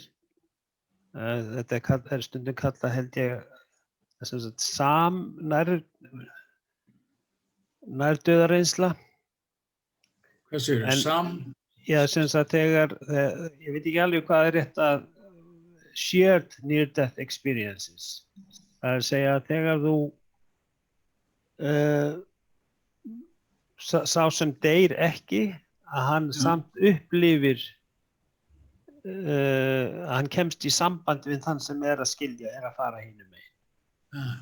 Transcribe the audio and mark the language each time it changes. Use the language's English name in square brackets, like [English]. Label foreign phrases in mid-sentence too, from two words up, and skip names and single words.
[Icelandic] Þetta er stundum kallað, held ég, nærdauðareynsla. Hvað segirðu, Já, sem sagt þegar, ég veit ekki alveg hvað er rétt að [English] shared near-death experiences. [Icelandic] Það er að segja að þegar þú sá sem deyr ekki, að hann samt upplifir, að hann kemst í samband við þann sem er að skilja, er að fara hinum megin.